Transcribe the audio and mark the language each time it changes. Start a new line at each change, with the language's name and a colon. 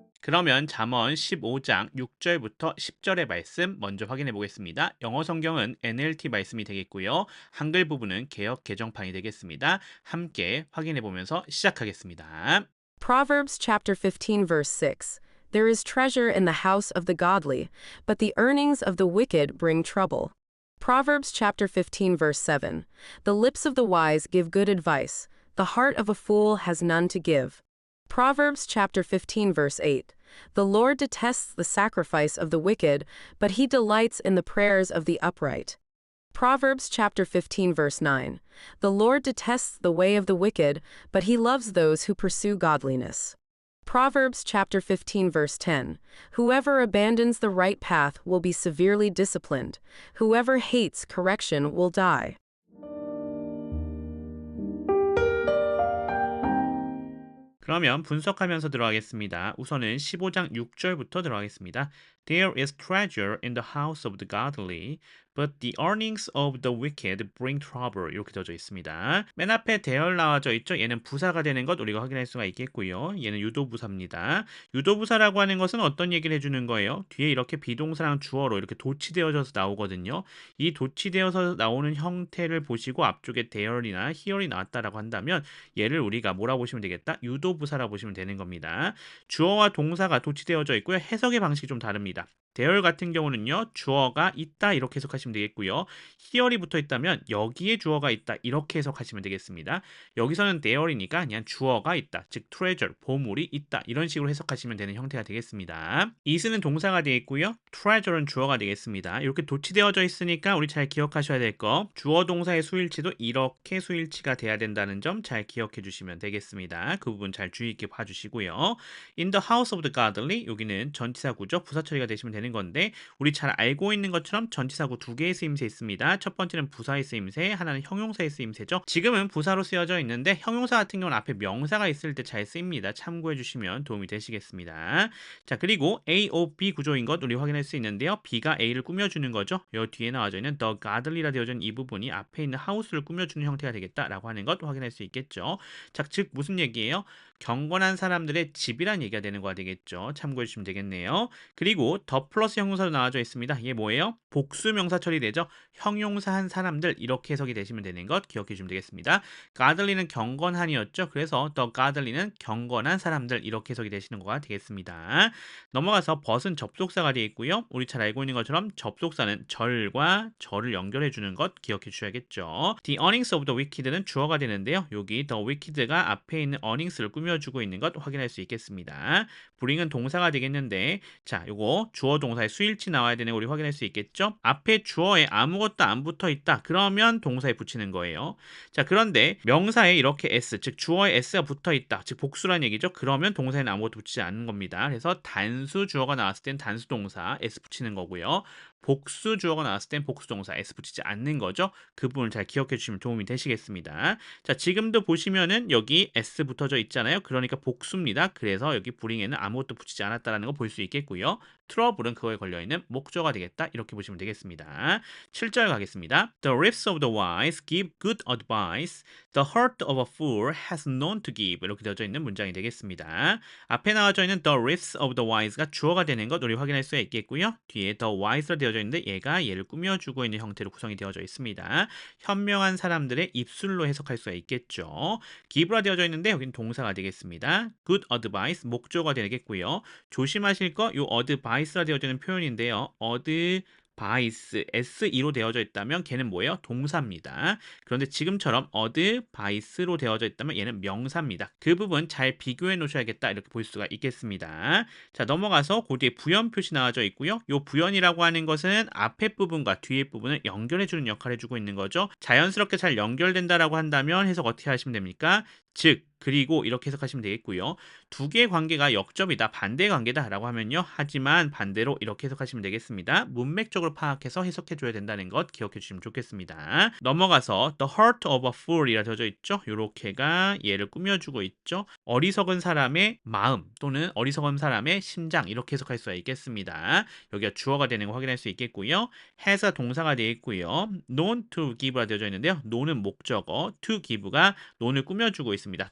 Korean: 그러면 잠언 15장 6절부터 10절의 말씀 먼저 확인해 보겠습니다. 영어 성경은 NLT 말씀이 되겠고요. 한글 부분은 개역 개정판이 되겠습니다. 함께 확인해 보면서 시작하겠습니다.
English: Proverbs chapter 15 verse 6. There is treasure in the house of the godly, but the earnings of the wicked bring trouble. Proverbs chapter 15 verse 7. The lips of the wise give good advice. The heart of a fool has none to give. Proverbs chapter 15 verse 8. The Lord detests the sacrifice of the wicked, but he delights in the prayers of the upright. Proverbs chapter 15 verse 9. The Lord detests the way of the wicked, but he loves those who pursue godliness. Proverbs chapter 15 verse 10. Whoever abandons the right path will be severely disciplined. Whoever hates correction will die.
Korean: 그러면 분석하면서 들어가겠습니다. 우선은 15장 6절부터 들어가겠습니다.
English: There is treasure in the house of the godly, but the earnings of the wicked bring trouble.
Korean: 이렇게 되어져 있습니다. 맨 앞에 대열 나와져 있죠. 얘는 부사가 되는 것 우리가 확인할 수가 있겠고요. 얘는 유도부사입니다. 유도부사라고 하는 것은 어떤 얘기를 해주는 거예요? 뒤에 이렇게 비동사랑 주어로 이렇게 도치되어져서 나오거든요. 이 도치되어서 나오는 형태를 보시고 앞쪽에 대열이나 히얼이 나왔다라고 한다면 얘를 우리가 뭐라고 보시면 되겠다? 유도부사라고 보시면 되는 겁니다. 주어와 동사가 도치되어져 있고요. 해석의 방식이 좀 다릅니다. 대열 같은 경우는요. 주어가 있다 이렇게 해석하시면 되겠고요. 히얼이 붙어 있다면 여기에 주어가 있다 이렇게 해석하시면 되겠습니다. 여기서는 대열이니까 그냥 주어가 있다. 즉 treasure, 보물이 있다. 이런 식으로 해석하시면 되는 형태가 되겠습니다. is는 동사가 되어 있고요. treasure는 주어가 되겠습니다. 이렇게 도치되어져 있으니까 우리 잘 기억하셔야 될 거. 주어 동사의 수일치도 이렇게 수일치가 돼야 된다는 점 잘 기억해 주시면 되겠습니다. 그 부분 잘 주의 있게 봐주시고요.
English: In the house of the godly,
Korean: 여기는 전치사구죠. 부사 처리가 되시면 되는 건데 우리 잘 알고 있는 것처럼 전치사구 두 개의 쓰임새 있습니다. 첫 번째는 부사의 쓰임새, 하나는 형용사의 쓰임새죠. 지금은 부사로 쓰여져 있는데 형용사 같은 경우는 앞에 명사가 있을 때 잘 쓰입니다. 참고해 주시면 도움이 되시겠습니다. 자, 그리고 A, O, B 구조인 것 우리 확인할 수 있는데요. B가 A를 꾸며주는 거죠. 요 뒤에 나와져 있는
English: the godly
Korean: 라 되어져 있는 이 부분이 앞에 있는 house를 꾸며주는 형태가 되겠다라고 하는 것 확인할 수 있겠죠. 자, 즉 무슨 얘기예요? 경건한 사람들의 집이란 얘기가 되는 거가 되겠죠. 참고해 주시면 되겠네요. 그리고 더 플러스 형용사로 나와져 있습니다. 이게 뭐예요? 복수 명사 처리되죠. 형용사한 사람들 이렇게 해석이 되시면 되는 것 기억해 주시면 되겠습니다. godly는 경건한이었죠. 그래서
English: the godly
Korean: 는 경건한 사람들 이렇게 해석이 되시는 거가 되겠습니다. 넘어가서 but은 접속사가 되어 있고요. 우리 잘 알고 있는 것처럼 접속사는 절과 절을 연결해 주는 것 기억해 주셔야겠죠.
English: The earnings of the wicked
Korean: 는 주어가 되는데요. 여기
English: the wicked
Korean: 가 앞에 있는 earnings를 꾸며주고 있는 것 확인할 수 있겠습니다. bring은 동사가 되겠는데 자, 요거 주어 동사의 수일치 나와야 되는 거 우리 확인할 수 있겠죠? 앞에 주어에 아무것도 안 붙어 있다. 그러면 동사에 붙이는 거예요. 자, 그런데 명사에 이렇게 s, 즉 주어에 s가 붙어 있다. 즉 복수란 얘기죠. 그러면 동사에는 아무것도 붙이지 않는 겁니다. 그래서 단수 주어가 나왔을 땐 단수 동사 s 붙이는 거고요. 복수 주어가 나왔을 땐 복수 동사 s 붙이지 않는 거죠. 그 부분을 잘 기억해 주시면 도움이 되시겠습니다. 자, 지금도 보시면은 여기 s 붙어져 있잖아요. 그러니까 복수입니다. 그래서 여기 bring에는 아무것도 붙이지 않았다라는 거 볼 수 있겠고요. trouble은 그거에 걸려있는 목조가 되겠다. 이렇게 보시면 되겠습니다. 7절 가겠습니다.
English: The lips of the wise give good advice. The heart of a fool has none to give.
Korean: 이렇게 되어져 있는 문장이 되겠습니다. 앞에 나와져 있는
English: the lips of the wise
Korean: 가 주어가 되는 것 우리 확인할 수 있겠고요. 뒤에
English: the wise
Korean: 로 되어져 있는데 얘가 얘를 꾸며주고 있는 형태로 구성이 되어져 있습니다. 현명한 사람들의 입술로 해석할 수가 있겠죠. give라 되어져 있는데 여기는 동사가 되겠습니다.
English: good advice
Korean: 목조가 되겠고요. 조심하실 거 요 advice라 되어져 있는 표현인데요. advice SE로 되어져 있다면 걔는 뭐예요? 동사입니다. 그런데 지금처럼 advice로 되어져 있다면 얘는 명사입니다. 그 부분 잘 비교해 놓으셔야겠다 이렇게 볼 수가 있겠습니다. 자, 넘어가서 그 뒤에 부연 표시 나와져 있고요. 요 부연이라고 하는 것은 앞에 부분과 뒤에 부분을 연결해 주는 역할을 해주고 있는 거죠. 자연스럽게 잘 연결된다라고 한다면 해석 어떻게 하시면 됩니까? 즉 그리고 이렇게 해석하시면 되겠고요. 두 개의 관계가 역접이다, 반대 관계다라고 하면요. 하지만 반대로 이렇게 해석하시면 되겠습니다. 문맥적으로 파악해서 해석해 줘야 된다는 것 기억해 주시면 좋겠습니다. 넘어가서
English: the heart of a fool
Korean: 이라 되어져 있죠. 요렇게가 얘를 꾸며주고 있죠. 어리석은 사람의 마음 또는 어리석은 사람의 심장 이렇게 해석할 수가 있겠습니다. 여기가 주어가 되는 거 확인할 수 있겠고요. has가 동사가 되어 있고요.
English: known to give
Korean: 가 되어져 있는데요. know는 목적어,
English: to give
Korean: 가 known을 꾸며주고 있습니다.